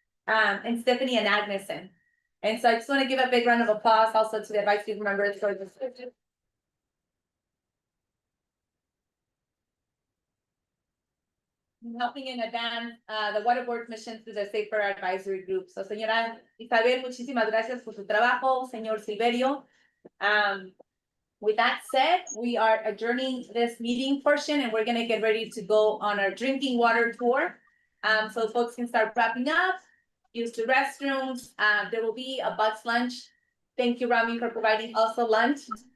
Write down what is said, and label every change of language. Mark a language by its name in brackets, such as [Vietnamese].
[English] And Stephanie and Agneson. And so I just want to give a big round of applause also to the advisory group members for this. Helping in advance the water board's mission through the Safer Advisory Group. [Spanish] So, señora Isabel, muchísimas gracias por su trabajo, señor Silverio. [English] With that said, we are adjourning this meeting portion and we're gonna get ready to go on our drinking water tour. So folks can start wrapping up, use the restrooms. There will be a box lunch. Thank you, Rami, for providing also lunch.